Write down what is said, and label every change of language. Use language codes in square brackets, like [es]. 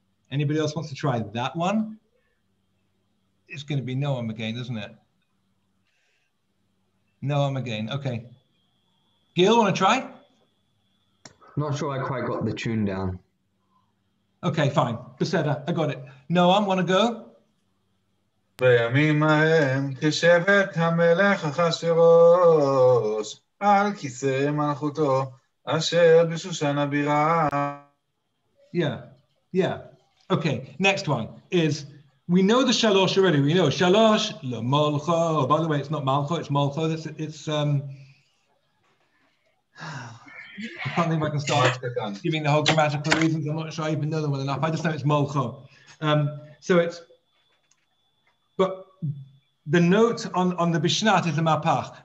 [en] Anybody else wants to try that one? It's going to be Noam again, isn't it? Noam again. Okay. Gil, want to try? Not sure I quite got the tune down. Okay, fine. Beseda, I got it. Noam, want to go? [he] בימים ההם כשבט המלך אחשוורוש על כיסא מלכותו אשר בשושן הבירה. [en] Yeah. Okay, next one is, we know the shalosh already. We know shalosh l'molcho. By the way, it's not malcho, it's molcho. It's I can't think if I can start giving the whole grammatical reasons. I'm not sure I even know them well enough. I just know it's molcho. So it's, but the note on the Bishnat is the Mapach.